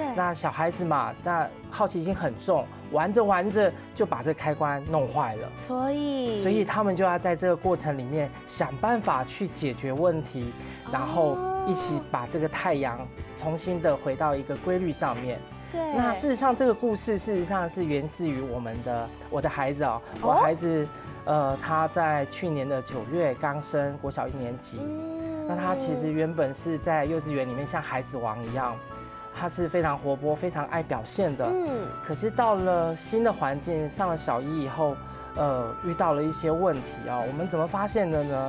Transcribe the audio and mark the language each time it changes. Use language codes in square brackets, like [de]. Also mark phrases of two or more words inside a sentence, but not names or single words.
[zh] 那小孩子嘛，那好奇心很重，玩着就把這個開關弄壞了。所以他們就要在這個過程裡面想辦法去解決問題，然後一起把這個太陽重新的回到一個規律上面。對，那事實上這個故事事實上是源自於我的孩子哦，我孩子他在去年的9月剛升國小1年級，那他其實原本是在幼稚園裡面像孩子王一樣，他是非常活潑、非常愛表現的。可是到了新的環境，上了小1以後，遇到了一些問題啊。我們怎麼發現的呢？